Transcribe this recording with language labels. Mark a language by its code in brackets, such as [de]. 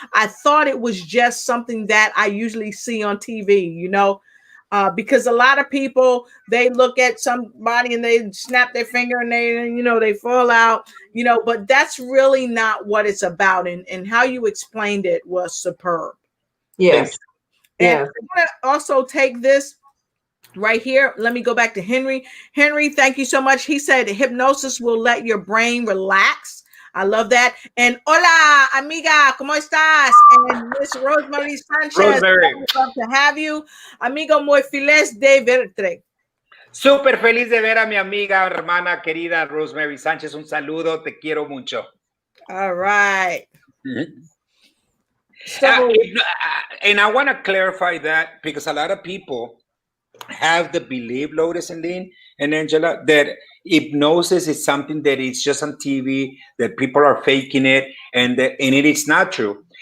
[en] I thought it was just something that I usually see on TV, because a lot of people, they look at somebody and they snap their finger and they fall out, but that's really not what it's about. And how you explained it was superb. Yes. And I'm going to also take this right here. Let me go back to Henry. Henry, thank you so much. He said hypnosis will let your brain relax. I love that. And [es] hola, amiga, ¿cómo estás? [en] And Miss Rosemary Sanchez, Rosemary, love to have you. [es] Amigo, muy feliz de verte. súper feliz de ver a mi amiga, hermana querida Rosemary Sánchez. Un saludo, te quiero mucho. [en] All right. So, and I want to clarify that because a lot of people have the belief, Lotus and Lynn and Angela, that hypnosis is something that is just on TV, that people are faking it, and it is not true.